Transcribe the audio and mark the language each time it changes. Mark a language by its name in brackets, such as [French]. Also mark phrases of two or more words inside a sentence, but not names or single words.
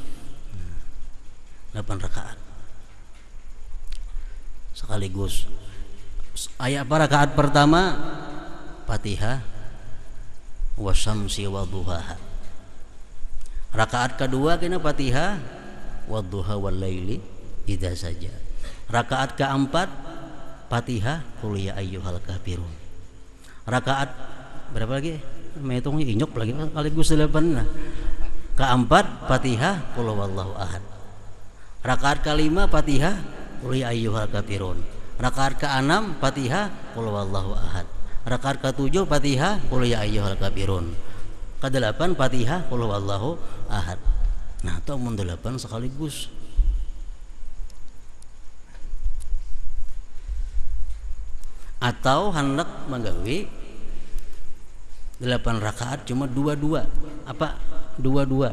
[Banjar] 8 rakaat sekaligus. Ayat rakaat pertama Fatihah [Arabic] والشمس وضحاها. [Banjar] Rakaat kedua kena Fatihah [Arabic] والضحى والليل إذا سجى. [Banjar] Rakaat keempat Fatihah [Arabic] قل يا أيها الكافرون. [Banjar] Rakaat berapa lagi? Mehitungnya inyok lagi sekaligus 8. Nah. Keempat Fatihah [Arabic] قل هو الله أحد. [Banjar] Rakaat kelima Fatihah [Arabic] قل يا أيها الكافرون. [Banjar] Rakaat ke-6 Fatihah [Arabic] قل هو الله أحد. [Banjar] Rakaat ke-7 Fatihah [Arabic] قل يا أيها الكافرون. [Banjar] Ke-8 Fatihah [Arabic] قل هو الله أحد. [Banjar] Nah, itu 8 sekaligus. Atau hendak menggawe 8 rakaat cuma 2-2. Apa? 2-2.